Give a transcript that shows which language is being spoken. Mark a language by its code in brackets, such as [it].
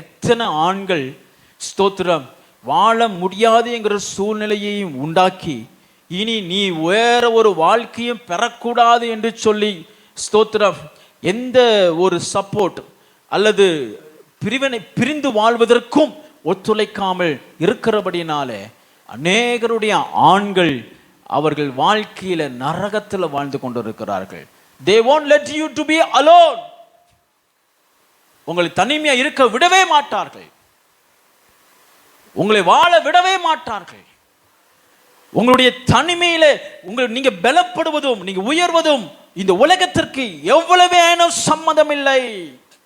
[ta] எத்தனை ஆண்கள் ஸ்தோத்திரம் வாழ முடியாது என்கிற சூழ்நிலையையும் உண்டாக்கி இனி நீ வேற ஒரு வாழ்க்கையும் பெறக்கூடாது என்று சொல்லி ஸ்தோத்திரம் எந்த ஒரு சப்போர்ட் அல்லது பிரிந்து வாழ்வதற்கும் ஒத்துழைக்காமல் இருக்கிறபடினாலே அநேகருடைய ஆண்கள் அவர்கள் வாழ்க்கையில நரகத்தில் வாழ்ந்து கொண்டிருக்கிறார்கள். [en] They won't let you to be alone. [ta] உங்களை தனிமையா இருக்க விடவே மாட்டார்கள். உங்களை வாழ விடவே மாட்டார்கள். உங்களுடைய தனிமையில நீங்க பலப்படுவதும் நீங்க உயர்வதும் இந்த உலகத்திற்கு எவ்வளவேனும் சம்மதம் இல்லை.